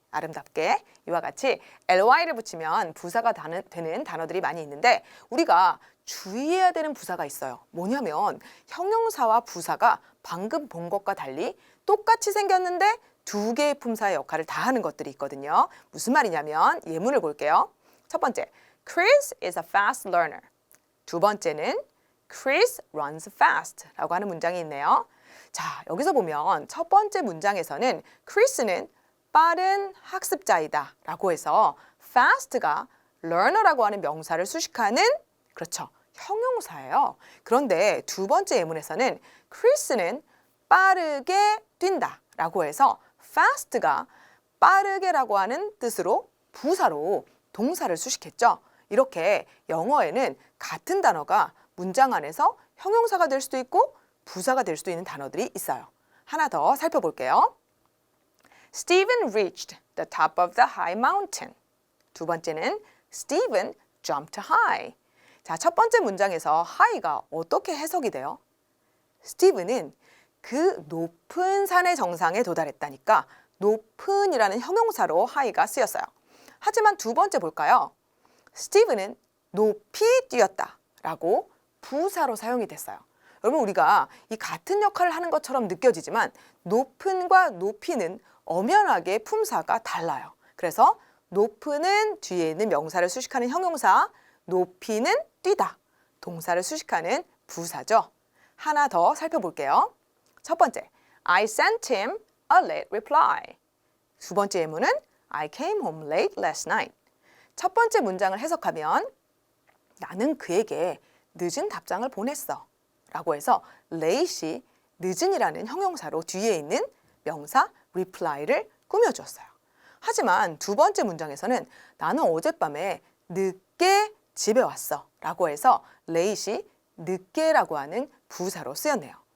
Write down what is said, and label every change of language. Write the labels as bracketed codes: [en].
[ko] 아름답게 이와 같이 ly를 붙이면 부사가 되는 단어들이 많이 있는데 우리가 주의해야 되는 부사가 있어요. 뭐냐면 형용사와 부사가 방금 본 것과 달리 똑같이 생겼는데 두 개의 품사의 역할을 다 하는 것들이 있거든요. 무슨 말이냐면 예문을 볼게요. 첫 번째, [en] Chris is a fast learner. [ko] 두 번째는 [en] Chris runs fast [ko] 라고 하는 문장이 있네요. 자, 여기서 보면 첫 번째 문장에서는 Chris는 빠른 학습자이다 라고 해서 fast가 learner라고 하는 명사를 수식하는 그렇죠. 형용사예요. 그런데 두 번째 예문에서는 Chris는 빠르게 뛴다 라고 해서 fast가 빠르게라고 하는 뜻으로 부사로 동사를 수식했죠. 이렇게 영어에는 같은 단어가 문장 안에서 형용사가 될 수도 있고 부사가 될 수도 있는 단어들이 있어요. 하나 더 살펴볼게요. [en] Stephen reached the top of the high mountain. [ko] 두 번째는 [en] Stephen jumped high. [ko] 자, 첫 번째 문장에서 high가 어떻게 해석이 돼요? 스티븐은 그 높은 산의 정상에 도달했다니까 높은이라는 형용사로 high가 쓰였어요. 하지만 두 번째 볼까요? 스티븐은 높이 뛰었다 라고 부사로 사용이 됐어요. 여러분 우리가 이 같은 역할을 하는 것처럼 느껴지지만 높은과 높이는 엄연하게 품사가 달라요. 그래서 높이는 뒤에 있는 명사를 수식하는 형용사, 높이는 뛰다, 동사를 수식하는 부사죠. 하나 더 살펴볼게요. 첫 번째, [en] I sent him a late reply. [ko] 두 번째 예문은 [en] I came home late last night. [ko] 첫 번째 문장을 해석하면 나는 그에게 늦은 답장을 보냈어 라고 해서 late이 늦은이라는 형용사로 뒤에 있는 명사 reply를 꾸며주었어요. 하지만 두 번째 문장에서는 나는 어젯밤에 늦게 집에 왔어 라고 해서 late이 늦게라고 하는 부사로 쓰였네요.